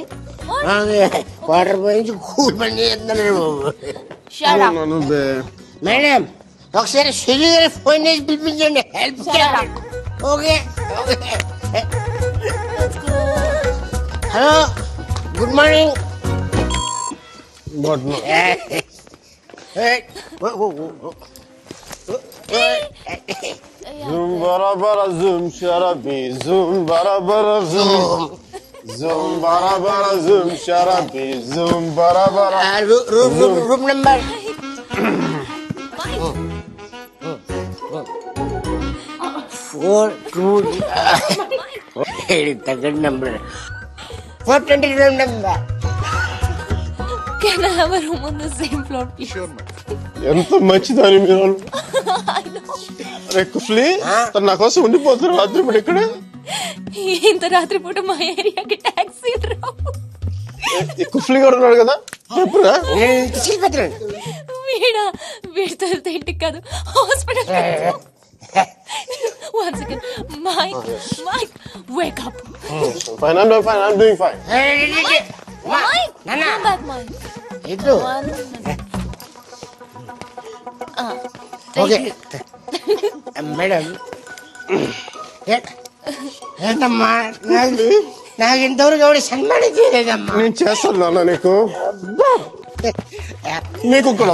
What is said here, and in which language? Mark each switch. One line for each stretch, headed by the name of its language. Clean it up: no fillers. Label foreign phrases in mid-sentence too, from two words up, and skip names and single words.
Telugu: వాటర్ పోయించి కూల్ పని చేస్తున్నాడు. మేడం ఒకసారి సుధీర్ గారి ఫోన్ చేసి పిలిపించండి, హెల్ప్ చేయాలి.
English: Okay. Hello, good morning.
Hindi: ज़ूम बारा बारा ज़ूम शराबी ज़ूम बारा बारा ज़ूम ज़ूम बारा बारा ज़ूम शराबी ज़ूम बारा बारा
English: Room number 422 number 420 room number. Can I have a room on the same floor, please? Sure, ma'am.
Telugu: ఎంత మంచిదని మీరు. అరే కుఫ్లీ, తను నా కోసం ఉండిపోతున్నారు రాత్రి పూట ఇక్కడ. ఇంత రాత్రి పూట మా ఏరియాకి టాక్సీ రావు. కుఫ్లీ గారు ఉన్నాడు కదా, చెప్పురా. వీడితో ఇంటికి కాదు, హాస్పిటల్.
English: One second, Mike, wake up. Fine, I'm doing fine. Mike, come back, Mike.
Telugu: ఇటు ఓకే. మేడం ఏంటమ్మా, నాకు ఇంతవరకు ఎవరు సన్మానం చేయలేదమ్మా. నేను చేస్తాను నీకు, నీకు కూడా.